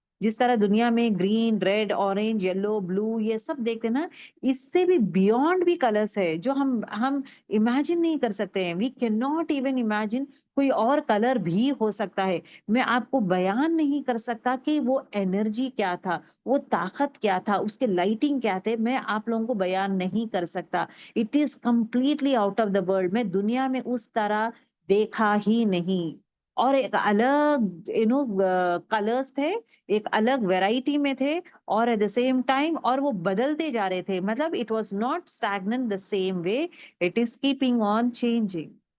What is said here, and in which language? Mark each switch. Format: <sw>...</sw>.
<ur>جس طرح دنیا میں گرین، ریڈ، اورنج، یلو، بلو یہ سب دیکھتے نا، اس سے بھی بیونڈ بھی کلرز ہے جو ہم امیجن نہیں کر سکتے ہیں.</ur> <en>we can not even imagine</en> <ur>کوئی اور کلر بھی ہو سکتا ہے. میں آپ کو بیان نہیں کر سکتا کہ وہ انرجی کیا تھا، وہ طاقت کیا تھا، اس کے لائٹنگ کیا تھے، میں آپ لوگوں کو بیان نہیں کر سکتا.</ur> <en>It is completely out of the world.</en> <ur>میں دنیا میں اس طرح دیکھا ہی نہیں. اور ایک الگ کلرز تھے، ایک الگ ویرائٹی میں تھے، اور</ur> <en>at the same time</en> <ur>اور وہ بدلتے جا رہے تھے. مطلب</ur> <en>It was not stagnant the same way, it is keeping on changing.</en>